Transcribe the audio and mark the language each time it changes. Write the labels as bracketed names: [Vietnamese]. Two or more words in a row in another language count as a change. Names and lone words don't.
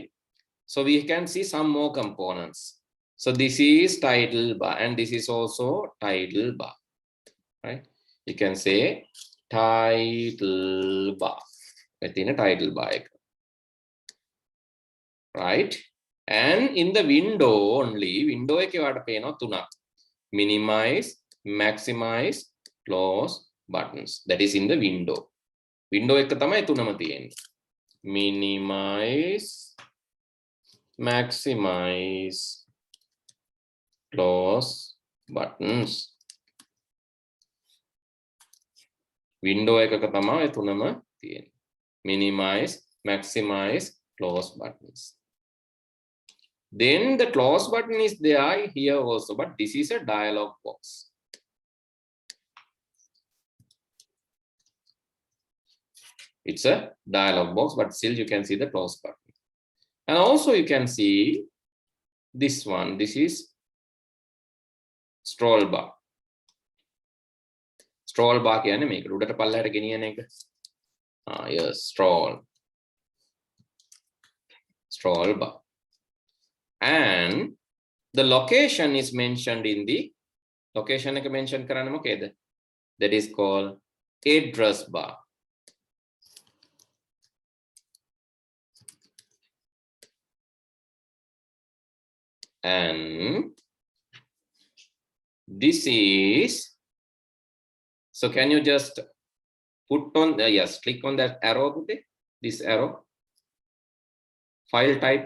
[English] So we can see some more components. So this is title bar and this is also title bar, right? You can say title bar within a title bar, right? And in the window only, [Sinhala] window එක වට පේනවා තුනක්. [English] Minimize, maximize, close buttons. That is in the window. [Sinhala] Window එක තමයි තුනම තියෙන්නේ. [English] Minimize, maximize, close buttons. [Sinhala] Window එකක තමයි තුනම තියෙන්නේ. [English] Minimize, maximize, close buttons. Then the close button is there here also, but this is a dialog box. It's a dialog box, but still you can see the close button. And also you can see this one. This is scroll bar. Scroll bar [Sinhala] කියන්නේ මේක උඩට පල්ලයට ගෙනියන එක. [English] Yes, stroll bar. And the location is mentioned in the location [Sinhala] එක mention කරන්න මොකේද? [English] That is called address bar. And this is, so can you just put on the, yes, click on that arrow, this arrow, file type.